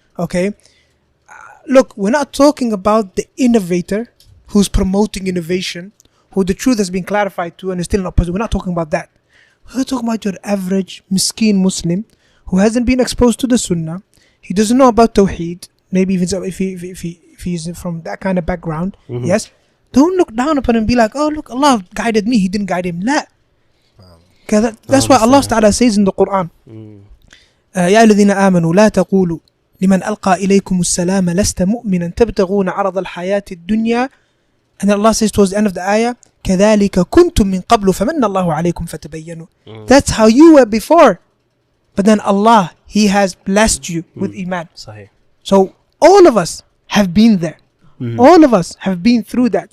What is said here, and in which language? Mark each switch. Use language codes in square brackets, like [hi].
[en] Okay, look, we're not talking about the innovator who's promoting innovation, who the truth has been clarified to and is still not positive. We're not talking about that. We're talking about your average miskeen Muslim who hasn't been exposed to the Sunnah. He doesn't know about Tawheed. Maybe if he's from that kind of background, yes. Don't look down upon him and be like, oh, look, Allah guided me. He didn't guide him. La. Okay, that's why Allah Ta'ala says in the Quran, [ar] يا الذين آمنوا لا تقولوا لمن ألقى إليكم السلام لست مؤمنا تبتغون عرض الحياة الدنيا. [en] And then Allah says towards the end of the ayah, [ar] كذلك كنتم من قبل فمن الله عليكم فتبينوا. [en] That's how you were before. But then Allah, He has blessed you with Iman. Sahih. So all of us have been there. All of us have been through that.